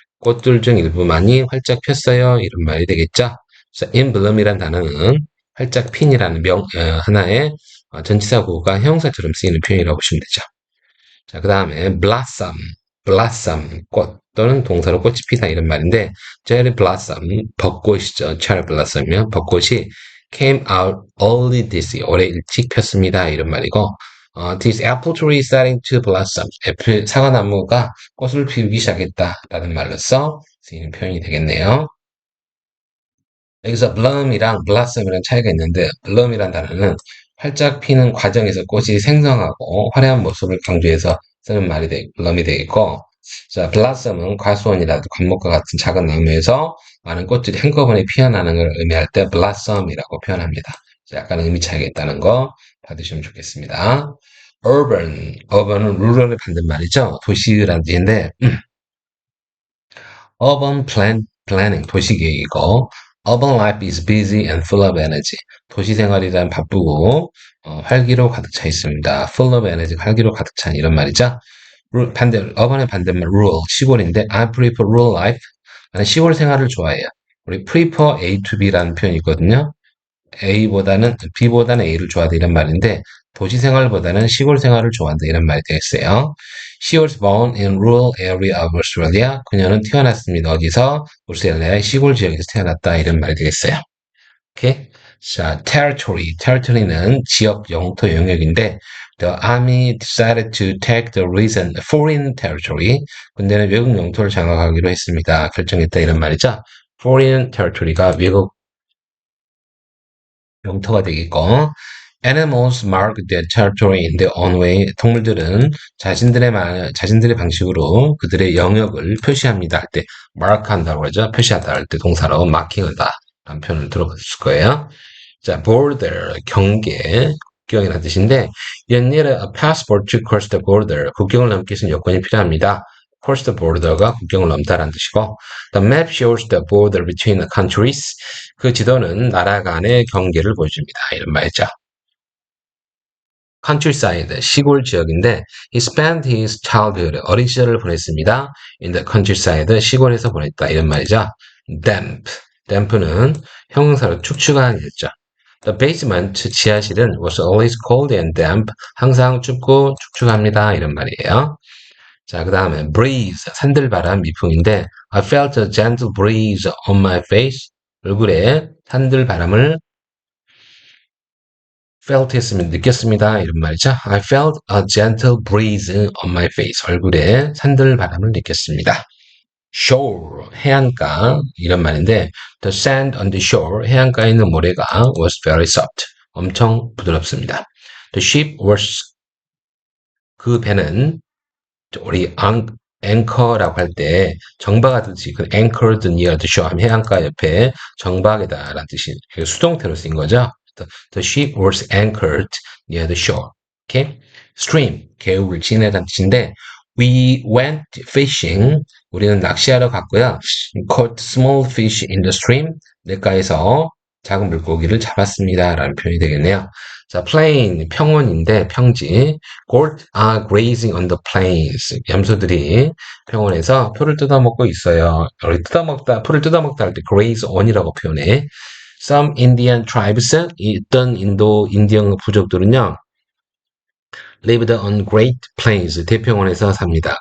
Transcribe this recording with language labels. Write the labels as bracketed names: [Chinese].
[Korean] 꽃들 중 일부만이 활짝 폈어요. 이런 말이 되겠죠. 그래서 in bloom이란 단어는 활짝 핀이라는 하나의 전치사 구가 형사처럼 쓰이는 표현이라고 보시면 되죠. 자, 그 다음에 blossom, 꽃 또는 동사로 꽃이 피다 이런 말인데 cherry blossom, 벚꽃이죠. [English] cherry blossom [Korean] 이면 벚꽃이 [English] came out early this year, [Korean] 올해 일찍 폈습니다. 이런 말이고 [English] this apple tree is starting to blossom, [Korean] 애플 사과나무가 꽃을 피우기 시작했다라는 말로써 쓰이는 표현이 되겠네요. 여기서 bloom이랑 blossom이랑 차이가 있는데 bloom이란 단어는 활짝 피는 과정에서 꽃이 생성하고 화려한 모습을 강조해서 쓰는 말이 bloom이 되겠고 자, blossom은 과수원이라도 관목과 같은 작은 나무에서 많은 꽃들이 한꺼번에 피어나는 걸 의미할 때 blossom이라고 표현합니다. 약간 의미 차이가 있다는 거 받으시면 좋겠습니다. urban은 rural의 반대말이죠. 도시라는 뜻인데 [English] urban planning, [Korean] 도시계획이고 [English] urban life is busy and full of energy. [Korean] 도시 생활이란 바쁘고 활기로 가득 차 있습니다. full of energy, 활기로 가득 찬 이런 말이죠. urban의 반대말 rural, 시골인데 [English] I prefer rural life. [Korean] 나는 시골 생활을 좋아해요. 우리 prefer A to B라는 표현이 있거든요. B보다는 A를 좋아한다 이런 말인데 도시 생활보다는 시골 생활을 좋아한다 이런 말이 되겠어요. She was born in rural area of Australia. 그녀는 태어났습니다. 어디서? 오스트레일리아의 시골 지역에서 태어났다 이런 말이 되겠어요. 오케이? 자, [English] territory는 [Korean] 지역, 영토, 영역인데 [English] the army decided to take the recent foreign territory. [Korean] 군대는 외국 영토를 장악하기로 했습니다. 결정했다 이런 말이죠. [English] foreign territory가 [Korean] 외국 영토가 되겠고 [English] animals mark their territory in their own way. [Korean] 동물들은 자신들의 방식으로 그들의 영역을 표시합니다. 할 때 mark 한다고 하죠. 표시하다 할 때 동사로 marking하다 라는 표현을 들어봤을 거예요. [English] 자, border, [Korean] 경계, 국경이라는 뜻인데 [English] you need a passport to cross the border. [Korean] 국경을 넘기 위해서는 여권이 필요합니다. [English] cross the border가 [Korean] 국경을 넘다라는 뜻이고 [English] the map shows the border between the countries. [Korean] 그 지도는 나라 간의 경계를 보여줍니다. 이런 말이죠. countryside, 시골 지역인데 [English] he spent his childhood, [Korean] 어린 시절을 보냈습니다. [English] in the countryside, [Korean] 시골에서 보냈다 이런 말이죠. damp는 형용사로 축축한 했죠. [English] The basement, [Korean] 지하실은 [English] was always cold and damp, [Korean] 항상 춥고 축축합니다 이런 말이에요. 자, 그 다음에 [English] breeze, [Korean] 산들바람, 미풍인데 [English] I felt a gentle breeze on my face. [Korean] 얼굴에 산들바람을 felt 했으면 느꼈습니다. 이런 말이죠. [English] I felt a gentle breeze on my face. [Korean] 얼굴에 산들바람을 느꼈습니다. [English] shore, [Korean] 해안가 이런 말인데 [English] the sand on the shore, [Korean] 해안가에 있는 모래가 [English] was very soft. [Korean] 엄청 부드럽습니다. [English] The ship was, [Korean] 그 배는 우리 anchor라고 할 때 정박하 듯이 그 [English] anchored near the shore [Korean] 하면 해안가 옆에 정박이다라는 뜻이 수동태로 쓰인 거죠. [English] The ship was anchored near the shore. Okay? [Korean] stream 계곡을 지내다는 뜻인데 [English] we went fishing [Korean] 우리는 낚시하러 갔고요. [English] caught small fish in the stream [Korean] 냇가에서 작은 물고기를 잡았습니다. 라는 표현이 되겠네요. 자, plain, 평원인데 평지. [English] goat are grazing on the plains. [Korean] 염소들이 평원에서 풀을 뜯어먹고 있어요. 우리 풀을 뜯어먹다 할 때 graze on이라고 표현해. [English] Some Indian tribes, [Korean] 어떤 인도 인디언 부족들은요, [English] lived on Great Plains, [Korean] 대평원에서 삽니다.